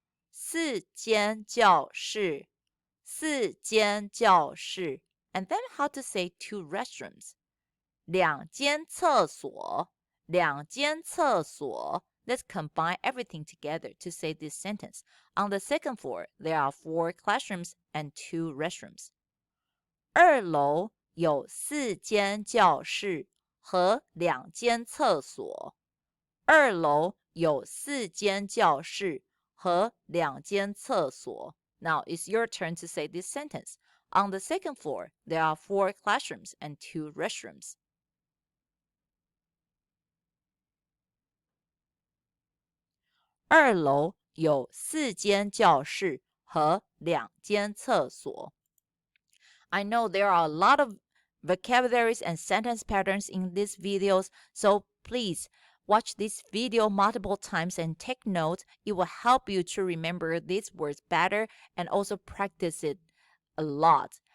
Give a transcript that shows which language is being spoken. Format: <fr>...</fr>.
<zh>4间教室，4间教室.</zh> <en>And then how to say 2 restrooms.</en> <zh>两间厕所，两间厕所.</zh> <en>Let's combine everything together to say this sentence. On the second floor, there are 4 classrooms and 2 restrooms.</en> <zh>二楼有4间教室和2间厕所。二楼有4间教室和2间厕所.</zh> <en>Now it's your turn to say this sentence. On the second floor, there are 4 classrooms and 2 restrooms.</en> <zh>二楼有4间教室和2间厕所。</zh> <en>I know there are a lot of vocabularies and sentence patterns in these videos, so please watch this video multiple times and take notes. It will help you to remember these words better and also practice it a lot.</en>